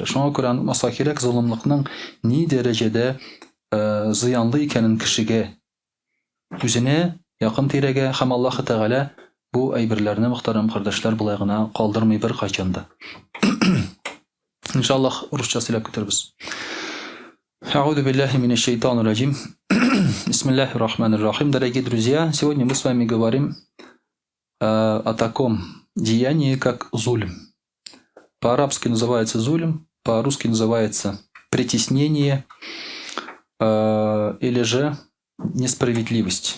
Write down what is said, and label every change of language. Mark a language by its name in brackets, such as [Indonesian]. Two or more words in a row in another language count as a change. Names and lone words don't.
[Tatar] Шуңа күрә аңламаска кирәк зулымлыкның ни дәрәҗәдә зыянлы икәнен кешегә, үзенә, якын тирәгә һәм Аллаһ Тәгалә бу әйберләрне, мөхтәрәм кардәшләр, булай гына калдырмый бер кайчанда. Иншаллах, русча сөйләп көтәрбез. [Arabic] أعوذ بالله من الشيطان الرجيم. بسم الله الرحمن الرحيم. [Russian] Дорогие друзья, сегодня мы с вами говорим о таком деянии, как зульм. По-арабски называется зульм, по-русски называется притеснение или же несправедливость.